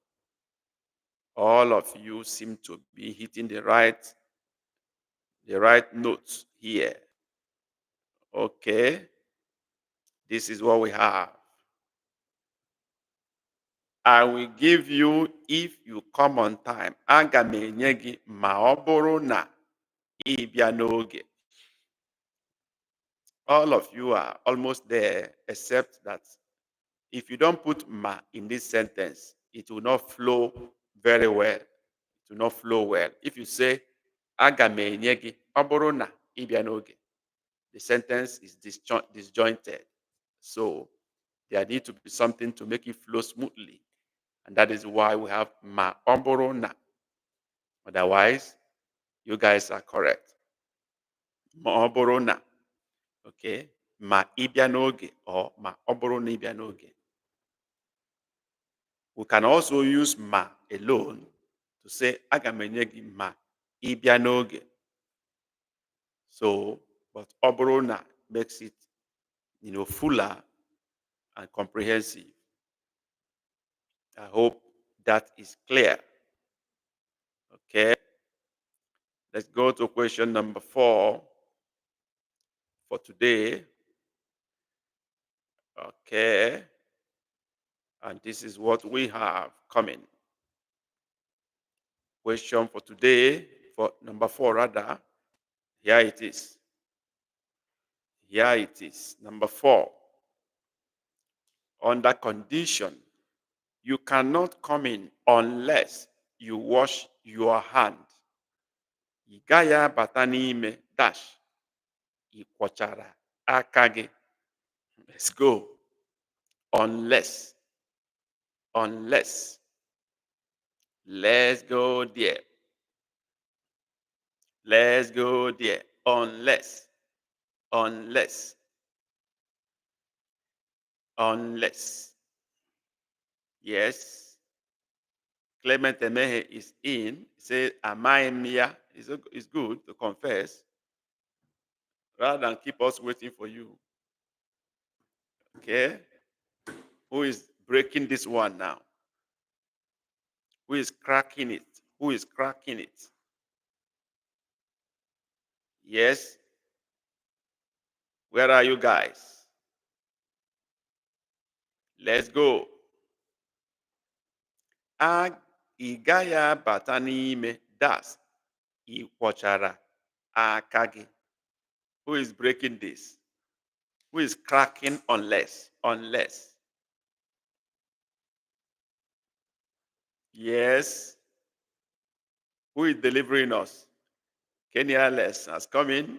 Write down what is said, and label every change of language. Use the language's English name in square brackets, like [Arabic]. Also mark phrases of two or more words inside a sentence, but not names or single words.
[English] All of you seem to be hitting the right notes here. Okay. This is what we have. I will give you if you come on time. [Igbo] Aga m enye gị ma ọ bụrụ na ị bịa n'oge. [English] All of you are almost there, except that if you don't put ma in this sentence, it will not flow very well. It will not flow well. If you say [Igbo] aga m enye gị ọ bụrụ na ị bịa n'oge, [English] the sentence is disjointed. So there needs to be something to make it flow smoothly. And that is why we have [Igbo] ma ọ bụrụ na. [English] Otherwise, you guys are correct. [Igbo] Ma ọ bụrụ na. Okay? Ma ị bịa n'oge or ma ọ bụrụ na ị bịa n'oge. [English] We can also use ma alone to say [Igbo] aga m enye gị ma ị bịa n'oge. [English] So, but [Igbo] ọ bụrụ na [English] makes it, fuller and comprehensive. I hope that is clear. Okay. Let's go to question number 4 for today. Okay. And this is what we have coming. Question for today, for number 4 rather. Here it is. Here it is. Number 4. Under condition, you cannot come in unless you wash your hand. [Igbo] Ị gaghị abata n'ime dash. Ị kwọchara aka gị. [English] Let's go. Unless. Unless. Let's go there. Let's go there. Unless. Unless. Unless. Yes. Clement Emehe is in. He says, [Igbo] Amaghị m ya. [English] It's good to confess rather than keep us waiting for you. Okay? Who is breaking this one now? Who is cracking it? Who is cracking it? Yes? Where are you guys? Let's go. [Igbo] Ị gaghị abata n'ime das. Ị kwọchara aka gị. [English] Who is breaking this? Who is cracking unless? Unless. Yes. Who is delivering us? Kenya Les has come in.